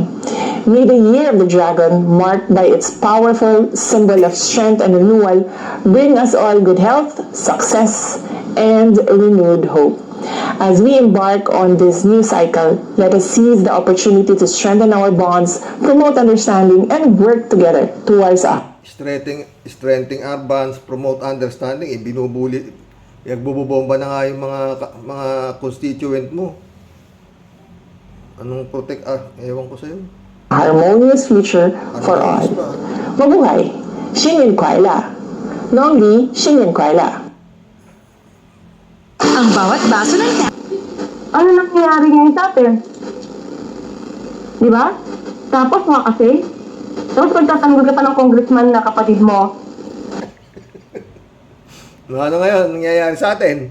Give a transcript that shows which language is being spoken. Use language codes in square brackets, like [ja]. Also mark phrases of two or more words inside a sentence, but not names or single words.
[en] May the Year of the Dragon, marked by its powerful symbol of strength and renewal, bring us all good health, success, and renewed hope. As we embark on this new cycle, let us seize the opportunity to strengthen our bonds, promote understanding, and work together towards a Strengthening our bonds, promote understanding, [tl] binubuli, nagbubomba na nga yung mga constituent mo. Anong protect, ewan ko sa'yo. [en] harmonious future for all. [tl] Harmonious ba? Mabuhay! [zh] 新年快乐! Long Li, 新年快乐! [tl] Ang bawat baso ng Ano nangyayari ngayon sa atin? Di ba? Tapos mga kasi, tapos pagtatanggol ka pa ng congressman na kapatid mo, Ano ngayon, nangyayari sa atin?